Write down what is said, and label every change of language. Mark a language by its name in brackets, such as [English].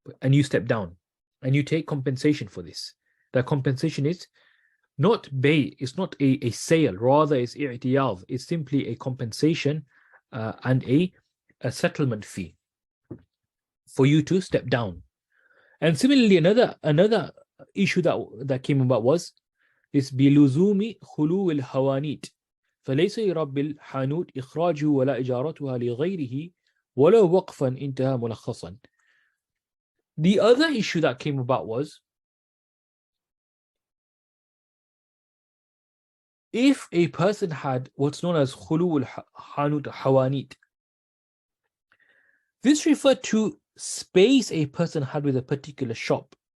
[English] And you step down and you take compensation for this. That compensation is not it's not a sale, rather it's i'tiyad. It's simply a compensation and a settlement fee for you to step down. And similarly, another issue that came about was this [Arabic] بلزوم خلو الحوانيت فليس يرى بالحانوت إخراجه ولا إجارتها لغيره ولو وقفا انتهى ملخصا. [English] The other issue that came about was, if a person had what's known as khulu al-hanut hawanit, this referred to space a person had with a particular shop.